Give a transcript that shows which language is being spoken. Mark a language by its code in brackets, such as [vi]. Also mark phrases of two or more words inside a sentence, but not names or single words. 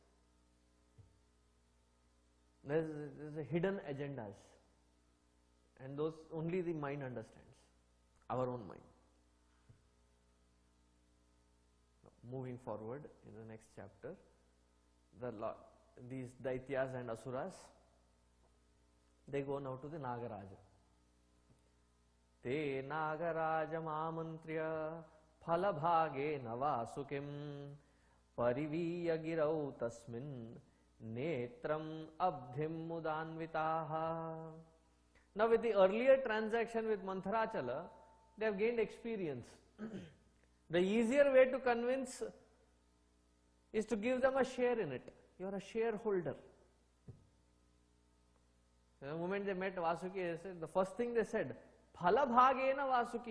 [en] There is a hidden agendas, and those only the mind understands, our own mind. Now, moving forward in the next chapter, these Daityas and Asuras, they go now to the Nagaraja. [sa] Te Nagarajam amantriya phalabhage navasukim pariviya girau tasmin netram abdhim mudanvitaha. [en] Now with the earlier transaction with Mantharachala, they have gained experience. The easier way to convince is to give them a share in it. You are a shareholder. The moment they met Vasuki, the first thing they said, [sa] Phala bhagena Vasuki.